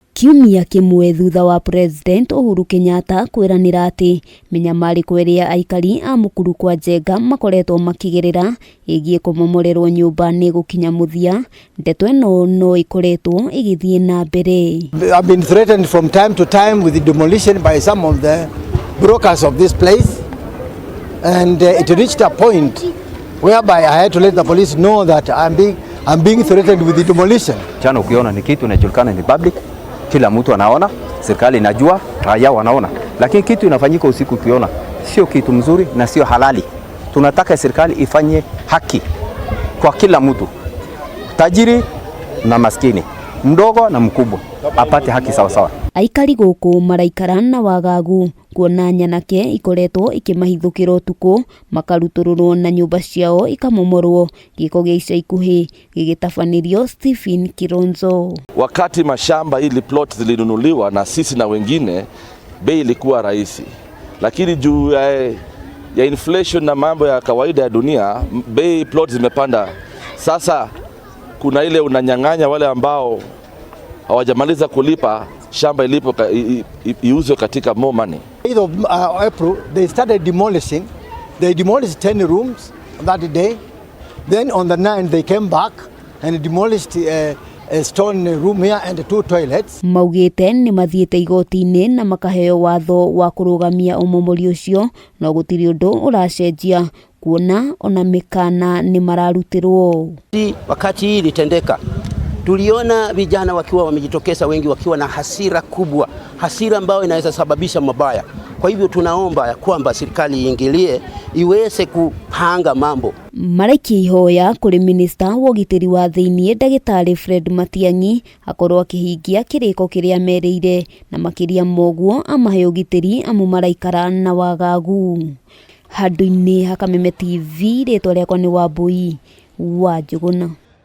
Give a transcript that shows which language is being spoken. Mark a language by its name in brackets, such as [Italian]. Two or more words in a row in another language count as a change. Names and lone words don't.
[Kikuyu] Kiumia kimwe thutha wa President Uhuru Kenyatta kwiranira ati minyamariko iria aikari a Mukuru Kwa Njenga makoretwo makigirira igie kumomorerwo nyumba ni gukinya muthia, ndeto ino no ikoretwo igithii nambere. [English] I've been threatened from time to time with the demolition by some of the brokers of this place, and it reached a point whereby I had to let the police know that I'm being threatened with the demolition. [Swahili] Jana ukiona ni kitu inajulikana ni public, kila mtu anaona, serikali inajua, raia wanaona. Lakini kitu inafanyika usiku ukiona sio kitu mzuri na sio halali. Tunataka serikali ifanye haki kwa kila mtu. Tajiri na maskini, mdogo na mkubwa, apate haki sawa sawa. [Kikuyu] Aikari guku maraikara na wagagu kuona nyanake ikoretwo ikimahithukirwo utuku, makarutururwo na nyumba ciao ikamomorwo. Giko gia ica ikuhi gigitafanĩrio Stephen Kironzo. [Swahili] Wakati mashamba ili plot zilinunuliwa na sisi na wengine, bei ilikuwa rahisi, lakini juu ya inflation na mambo ya kawaida ya dunia, bei plot zimepanda. Sasa kuna ile unanyang'anya wale ambao hawajamaliza kulipa shamba ilipo iuzwe katika [English] more money. Of April, they started demolishing. They demolished 10 rooms on that day. Then on the 9th they came back and demolished a stone room here and 2 toilets. [Kikuyu] Maugite ni mathiite igoti-ini na makaheo watho wa kurugamia umomori ucio, no gutiri undu uracenjia kuona ona mikana ni mararutirwo. [Swahili] Wakati hii litendeka, tuliona vijana wakiwa wamejitokeza, wengi wakiwa na hasira kubwa, hasira ambayo inaweza sababisha mabaya. Kwa hivyo tunaomba ya kwamba serikali iingilie iweze kupanga mambo. [Kikuyu] Maraiki ihoya kuri minister wa ugitiri wa thiinii ndagitari Fred Matiang'i akorwo akihingia kiriko kiria mereire na makiria moguo amahe ugitiri amu maraikara na wagagu. Handu-ini Hakameme TV, ritwa riakwa ni Wambui wa Njuguna.